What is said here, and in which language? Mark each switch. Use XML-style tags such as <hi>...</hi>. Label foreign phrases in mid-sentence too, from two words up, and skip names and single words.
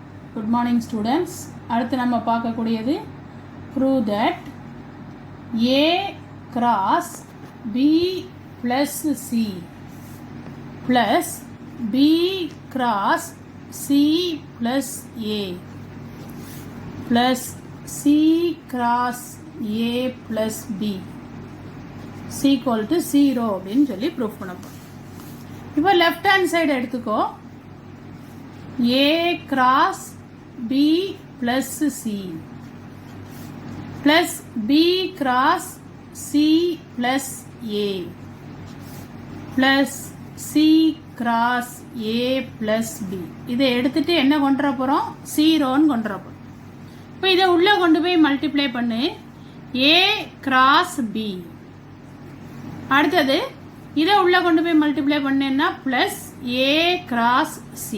<en>Good morning students.</en> <ta>அடுத்து நம்ம பார்க்கக்கூடியது</ta> <en>prove that A cross B plus C plus B cross C plus A plus C cross A plus B is equal to 0</en> <ta>அப்படின்னு சொல்லி ப்ரூஃப் பண்ணப்போம். இப்போ</ta> <en>left hand side</en> <ta>எடுத்துக்கோ.</ta> <en>A cross B plus C plus B cross C plus A plus C cross A plus B.</en> <ta>இதை எடுத்துட்டு என்ன கொண்டு வர போறோம்? 0ன்னு கொண்டு வர போறோம். இப்போ இதை உள்ள கொண்டு போய் மல்டிப்ளை பண்ணு.</ta> <en>A cross B.</en> <ta>அடுத்தது இதை உள்ள கொண்டு போய் மல்டிப்ளை பண்ணேன்னா பிளஸ்</ta> <en>A cross C.</en>